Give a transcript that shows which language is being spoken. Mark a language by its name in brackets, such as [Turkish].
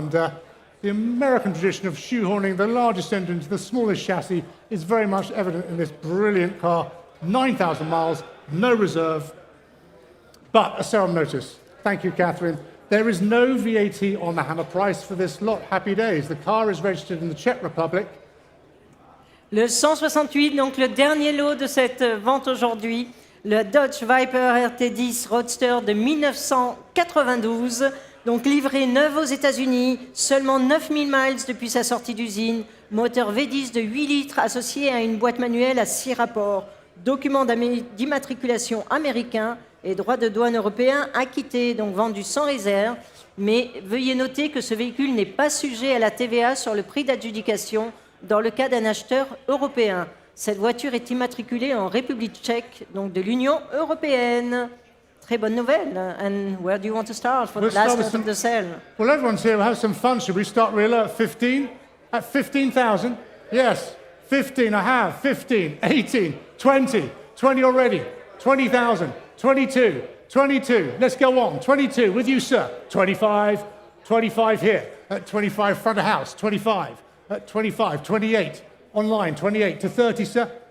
[English] And the American tradition of shoehorning the largest engine to the smallest chassis is very much evident in this brilliant car. 9,000 miles, no reserve, but a sale notice. Thank you, Catherine. There is no VAT on the hammer price for this lot. Happy days. The car is registered in the Czech Republic. [French] Le 168, donc le dernier lot de cette vente aujourd'hui, le Dodge Viper RT10 Roadster de 1992, donc livré neuf aux États-Unis, seulement 9000 miles depuis sa sortie d'usine, moteur V10 de 8 litres associé à une boîte manuelle à 6 rapports, document d'immatriculation américain et droit de douane européen acquitté, donc vendu sans réserve. Mais veuillez noter que ce véhicule n'est pas sujet à la TVA sur le prix d'adjudication dans le cas d'un acheteur européen. Cette voiture est immatriculée en République tchèque, donc de l'Union européenne. Très bonne nouvelle. [English] And where do you want to start for the last lot of the sale? Well, everyone's here. We'll have some fun. Should we start real low at 15? At 15,000? Yes. 15, I have. 15, 18, 20, 20 already. 20,000. 22, 22, let's go on, 22, with you, sir, 25, 25 here, at 25, front of house, 25, at 25, 28, online, 28 to 30, sir,